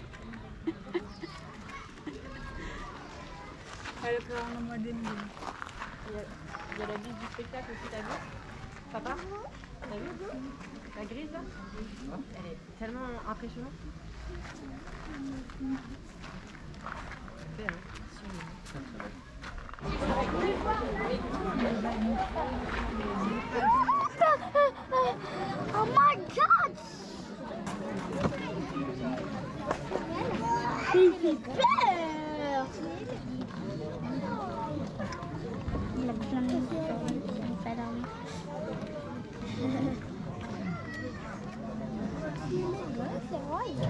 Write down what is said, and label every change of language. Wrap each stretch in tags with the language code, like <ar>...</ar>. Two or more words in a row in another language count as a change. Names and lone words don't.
<pt>Olha pra ela não morder ninguém.</pt> <fr>Il y a la liste du spectacle aussi, t'as vu? Papa? T'as vu? La grise là? Elle est tellement impressionnante. Fais, hein.</fr> <en>Oh my god!</en> <fr>Il fait peur! Il a plein de choses, il n'a pas dormi. C'est vrai.</fr>